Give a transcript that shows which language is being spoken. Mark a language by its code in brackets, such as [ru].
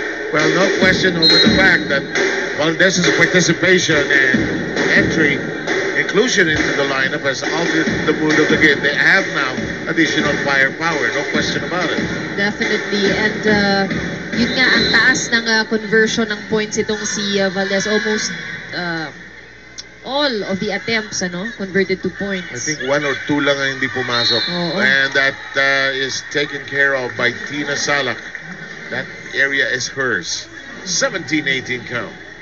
[en] Well, no question over the fact that Valdez's participation and entry, inclusion into the lineup has altered the mood of the game. They have now additional firepower, no question about it. Definitely. [tl] And yun nga, ang taas ng conversion ng points itong si Valdez. [en] Almost all of the attempts converted to points. I think 1 or 2 [tl] lang ang hindi pumasok. Oo. [en] And that is taken care of by Tina Salak. That area is hers. 17-18 count.